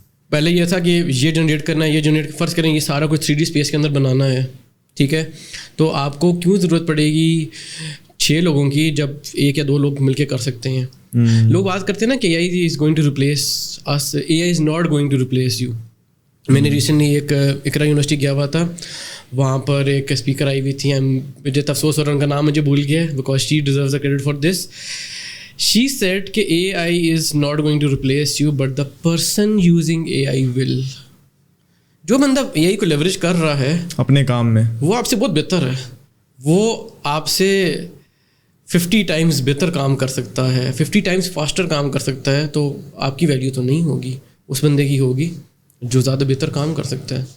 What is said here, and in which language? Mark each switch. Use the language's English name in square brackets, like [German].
[Urdu] پہلے یہ تھا کہ یہ جنریٹ کرنا ہے, یہ جنریٹ, فرض کریں یہ سارا کچھ 3D اسپیس کے اندر بنانا ہے, ٹھیک ہے, تو آپ کو کیوں ضرورت پڑے گی 6 لوگوں کی جب 1 یا 2 لوگ مل کے کر سکتے ہیں. لوگ بات کرتے ہیں نا کہ [English] AI is going to replace us, AI is not going to replace you. [Urdu] میں نے ریسنٹلی ایک اقرا یونیورسٹی گیا ہوا تھا, وہاں پر ایک اسپیکر آئی ہوئی تھی, مجھے افسوس ہو رہا ان کا نام مجھے بھول گیا ہے, [English] Because she deserves the credit for this. She said کہ AI is not going to replace you but the person using AI will. [Urdu] جو بندہ AI کو لیوریج کر رہا ہے اپنے کام میں, وہ آپ سے بہت بہتر ہے, وہ آپ سے 50 ٹائمز بہتر کام کر سکتا ہے, 50 ٹائمز فاسٹر کام کر سکتا ہے. تو آپ کی ویلیو تو نہیں ہوگی, اس بندے کی ہوگی جو زیادہ بہتر کام کر سکتا ہے.